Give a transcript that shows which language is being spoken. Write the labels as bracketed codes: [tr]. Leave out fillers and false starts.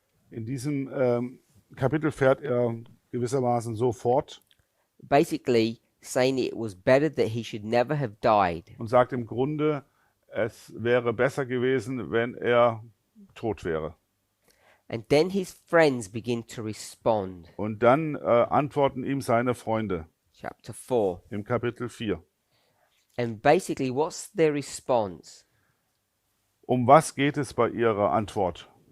[de] In diesem Kapitel fährt er gewissermaßen so fort [en] basically saying it was better that he should never have died. [de] und sagt im Grunde, es wäre besser gewesen, wenn er tot wäre. [en] And then his friends begin to respond. [de] Und dann antworten ihm seine Freunde [en] Chapter 4. [de] im Kapitel 4. [en] And basically, what's their response? [de] Um was geht es bei ihrer Antwort?